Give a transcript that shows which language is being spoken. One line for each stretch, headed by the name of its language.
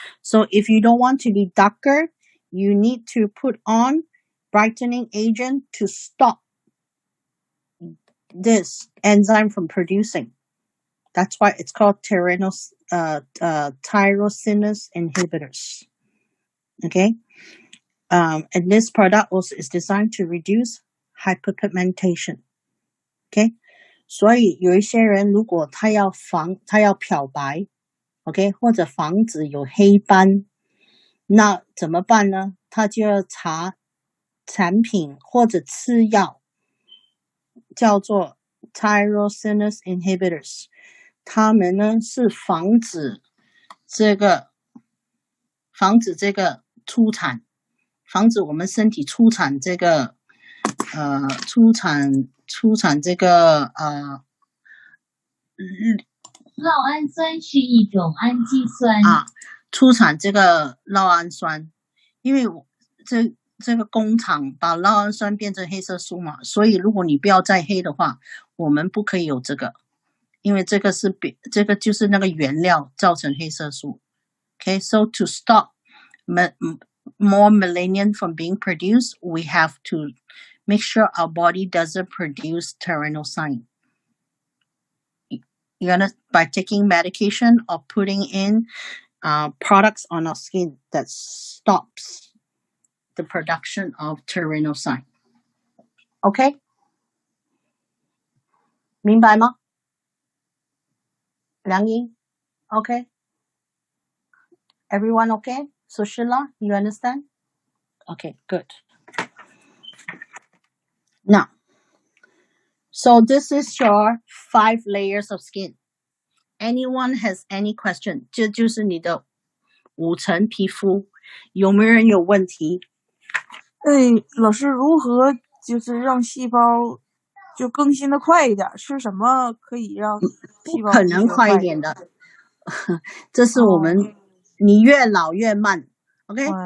English: So if you don't want to be darker, you need to put on brightening agent to stop this enzyme from producing. That's why it's called tyrosinase inhibitors. Okay? And this product also is designed to reduce hyperpigmentation. Okay?
Chinese: 所以有一些人如果他要漂白 OK 或者防止有黑斑，那怎么办呢？他就要查产品或者吃药叫做 tyrosinase inhibitors， 他们呢是防止这个出产，防止我们身体出产这个出产这个酪氨酸是一种氨基酸出产这个酪氨酸，因为这个工厂把酪氨酸变成黑色素嘛，所以如果你不要再黑的话，我们不可以有这个，因为这个就是那个原料造成黑色素。
English: Okay, so to stop more melanin from being produced, we have to make sure our body doesn't produce tyrannosin. You're gonna by taking medication or putting in products on our skin that stops the production of tyrannosin. Okay?
Chinese: 明白吗？
English: 梁英 Okay? Everyone okay? Sushila, you understand? Okay, good. Now, so this is your 5 layers of skin. anyone has any question？
Chinese: 这就是你的5层皮肤，有没有人有问题？老师，如何就是让细胞就更新的快一点？吃什么可以让细胞不可能快一点的？这是我们，你越老越慢。OK，